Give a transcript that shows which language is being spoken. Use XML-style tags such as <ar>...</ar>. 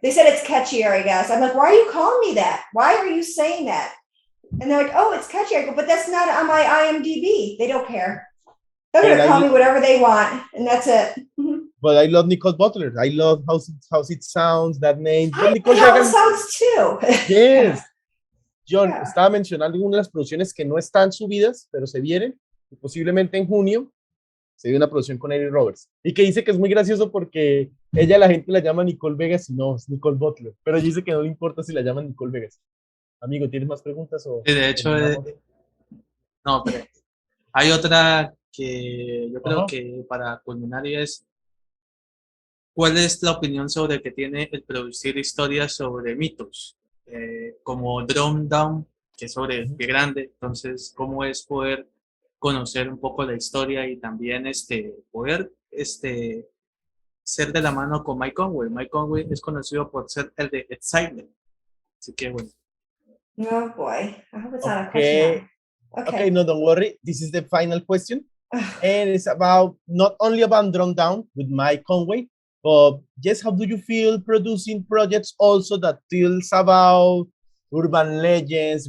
<en>They said it's catchier, I guess. I'm like, why are you calling me that? Why are you saying that? And they're like, oh, it's catchy. I go, but that's not on my IMDb. They don't care. They're going to call me whatever they want, and that's it. But I love Nicole Butler. I love how it sounds, that name. I love how it sounds too. Yes.</en> <es>Jhon, estaba mencionando algunas de las producciones que no están subidas, pero se vienen. Posiblemente en junio se viene una producción con Eric Roberts. Y que dice que es muy gracioso porque la gente la llama Nicole Vegas y no, es Nicole Butler. Pero ella dice que no le importa si la llaman Nicole Vegas. Amigo, ¿tienes más preguntas? De hecho, no, pero hay otra que yo creo que para culminar y es, ¿cuál es la opinión sobre que tiene el producir historias sobre mitos? Como Drum Down, que es sobre el pie grande. Entonces, ¿cómo es poder conocer un poco la historia y también poder ser de la mano con Mike Conway? Mike Conway es conocido por ser el de Excitement. Así que bueno.</es> <en>Oh boy, I hope it's not a question. Okay, no, don't worry. This is the final question. And it's about not only about Drum Down with Mike Conway, but just how do you feel producing projects also that tells about urban legends?</en>